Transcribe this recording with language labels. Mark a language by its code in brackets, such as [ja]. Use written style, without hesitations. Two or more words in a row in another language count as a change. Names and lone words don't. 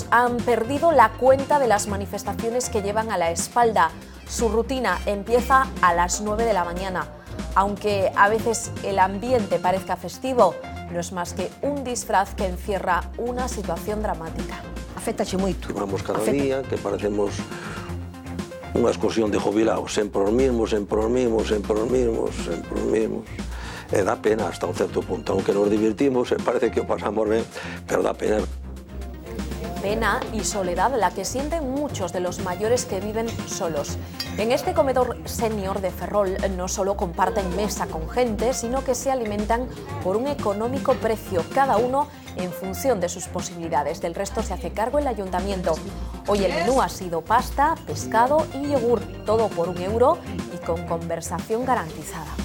[es] Han perdido la cuenta de las manifestaciones que llevan a la espalda. Su rutina empieza a las 9 de la mañana. Aunque a veces el ambiente parezca festivo, no es más que un disfraz que encierra una situación dramática. [gl] Afectache moito. Vamos cada día, que parecemos unha excursión de jubilados, sempre os mismos. E dá pena hasta un certo punto, aunque nos divertimos, parece que o pasamos ben, pero dá pena. [es] Pena y soledad la que sienten muchos de los mayores que viven solos. En este comedor senior de Ferrol no solo comparten mesa con gente, sino que se alimentan por un económico precio, cada uno en función de sus posibilidades. Del resto se hace cargo el ayuntamiento. Hoy el menú ha sido pasta, pescado y yogur, todo por €1 y con conversación garantizada.